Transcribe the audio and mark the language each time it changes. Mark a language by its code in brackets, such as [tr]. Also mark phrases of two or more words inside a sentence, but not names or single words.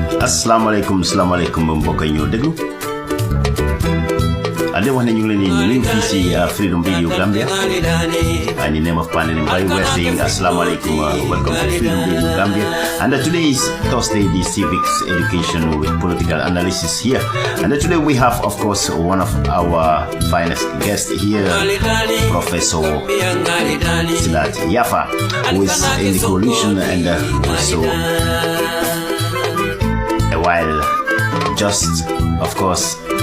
[wo] Assalamualaikum mbokk yi ñoo déglu ade wax ne ñu ngi leen di nuyu fii si Freedom Radio [en] Gambia and in the name of Pandemic by we're saying Assalamualaikum, welcome to Freedom Radio Gambia, and today is Thursday, the civics education with political analysis here, and today we have of course one of our finest guests here, Professor Sidat Yaffa, who is in the coalition and also while just of course